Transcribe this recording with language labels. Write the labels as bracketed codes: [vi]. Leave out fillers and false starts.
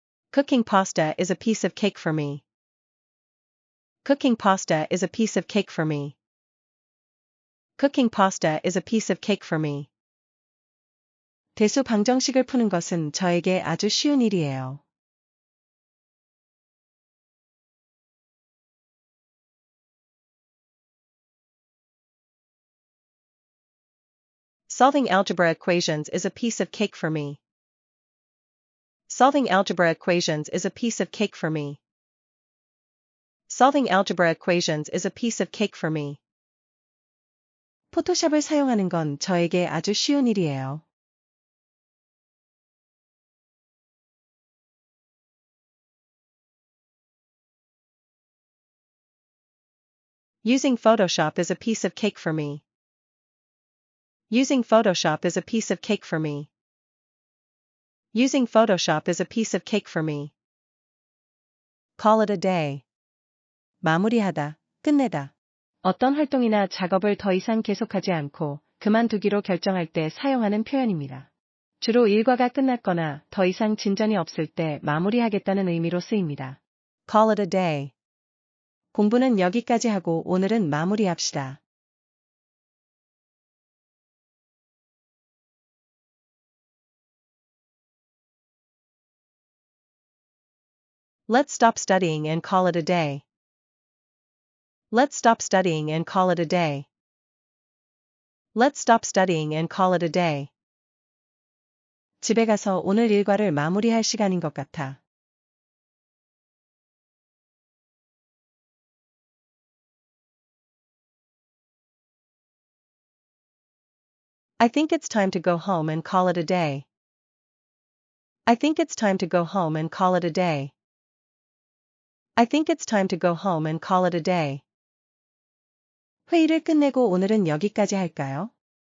[en] Cooking pasta is a piece of cake for me. Cooking pasta is a piece of cake for me. Cooking pasta is a piece of cake for me. [ko] 대수 방정식을 푸는 것은 저에게 아주 쉬운 일이에요. [en] Solving algebra equations is a piece of cake for me. Solving algebra equations is a piece of cake for me. Solving algebra equations is a piece of cake for me. [ko] 포토샵을 사용하는 건 저에게 아주 쉬운 일이에요. [en] Using Photoshop is a piece of cake for me. Using Photoshop is a piece of cake for me. Using Photoshop is a piece of cake for me. Call it a day. [ko] 마무리하다, 끝내다. 어떤 활동이나 작업을 더 이상 계속하지 않고 그만두기로 결정할 때 사용하는 표현입니다. 주로 일과가 끝났거나 더 이상 진전이 없을 때 마무리하겠다는 의미로 쓰입니다. [en] Call it a day. [ko] 공부는 여기까지 하고 오늘은 마무리합시다. [en] Let's stop studying and call it a day. Let's stop studying and call it a day. Let's stop studying and call it a day. [ko] 집에 가서 오늘 일과를 마무리할 시간인 것 같아. [en] I think it's time to go home and call it a day. I think it's time to go home and call it a day. I think it's time to go home and call it a day. [ko] 회의를 끝내고 오늘은 여기까지 할까요?